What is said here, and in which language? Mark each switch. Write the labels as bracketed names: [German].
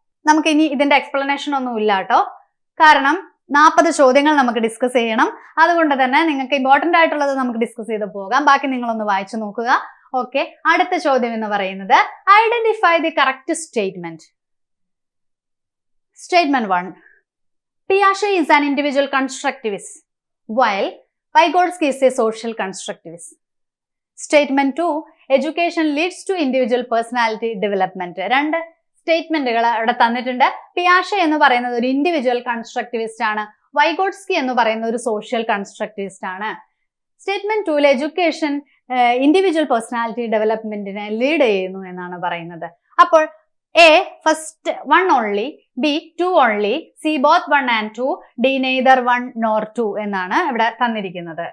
[Malayalam] നമുക്ക് ഇനി ഇതിന്റെ എക്സ്പ്ലനേഷൻ ഒന്നും ഇല്ല കേട്ടോ. കാരണം 40 ചോദ്യങ്ങൾ നമുക്ക് ഡിസ്കസ് ചെയ്യണം. അതുകൊണ്ട് തന്നെ നിങ്ങൾക്ക് ഇമ്പോർട്ടന്റ് ആയിട്ടുള്ളത് നമുക്ക് ഡിസ്കസ് ചെയ്ത് പോകാം. ബാക്കി നിങ്ങളൊന്ന് വായിച്ചു നോക്കുക. [English] okay, [Malayalam] അടുത്ത ചോദ്യം എന്ന് പറയുന്നത് [English] Identify the correct statement. Statement 1, Piaget is an individual constructivist while Vygotsky is a social constructivist. Statement 2, education leads to individual personality development. [Malayalam] രണ്ട് സ്റ്റേറ്റ്മെന്റുകൾ അവിടെ തന്നിട്ടുണ്ട്. പിയാഷെ എന്ന് പറയുന്നത് ഒരു ഇൻഡിവിജ്വൽ കൺസ്ട്രക്റ്റിവിസ്റ്റ് ആണ്, വൈഗോട്സ്കി എന്ന് പറയുന്ന ഒരു സോഷ്യൽ കൺസ്ട്രക്റ്റിവിസ്റ്റ് ആണ്. Statement 2 education individual personality ഡെവലപ്മെന്റിനെ lead ചെയ്യുന്നു എന്നാണ് പറയുന്നത്. [English] അപ്പോൾ A first 1 only, B 2 only, C both 1 and 2, D neither 1 nor 2 [Malayalam] എന്നാണ് ഇവിടെ തന്നിരിക്കുന്നത്.